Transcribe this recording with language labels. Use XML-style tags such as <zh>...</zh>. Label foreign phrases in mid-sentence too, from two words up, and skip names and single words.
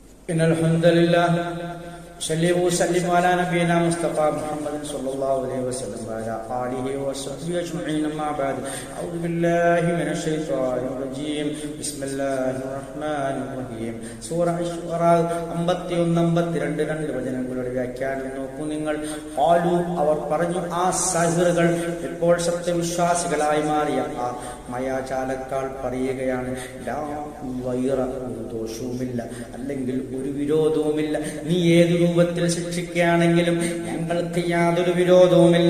<ar>إن الحمد لله صلى وسلم على نبينا مصطفى محمد صلى الله عليه وسلم وعلى آله وصحبه أجمعين. أما بعد أعوذ بالله من الشيطان الرجيم. بسم الله الرحمن الرحيم.</ar> <ml>സൂറ അശ്ശൂറാ 51-52 വചനങ്ങളുടെ വ്യാഖ്യാനം നോക്കൂ നിങ്ങൾ. ഖാലു അവർ പറഞ്ഞു, ആ സാഹിറുകൾ ഇപ്പോൾ സത്യവിശ്വാസികളായി മാറിയ ആ മയാചാലക്കാൾ പറയുകയാണ്, ഒരു ദോഷവുമില്ല, അല്ലെങ്കിൽ ഒരു വിരോധവുമില്ല, നീ ഏത് രൂപത്തിൽ ശിക്ഷിക്കുകയാണെങ്കിലും ഞങ്ങൾക്ക് യാതൊരു വിരോധവുമില്ല.</ml>